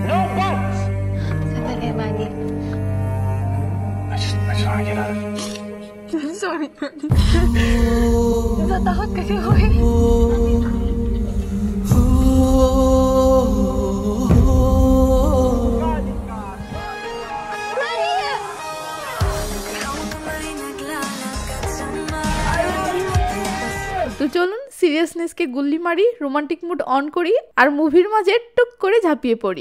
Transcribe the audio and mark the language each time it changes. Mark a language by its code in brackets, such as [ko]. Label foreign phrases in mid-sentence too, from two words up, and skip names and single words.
[en] No, boss! [tl] Sandali, Manny. [en] I just wanna get out of here. Sorry, [tl] Manny. Natatakot kasi ako eh. [bn] তো চলুন সিরিয়াসনেসকে গুল্লি মারি, [en] romantic mood on [bn] করি আর মুভির মাঝে টুক করে ঝাঁপিয়ে পড়ি।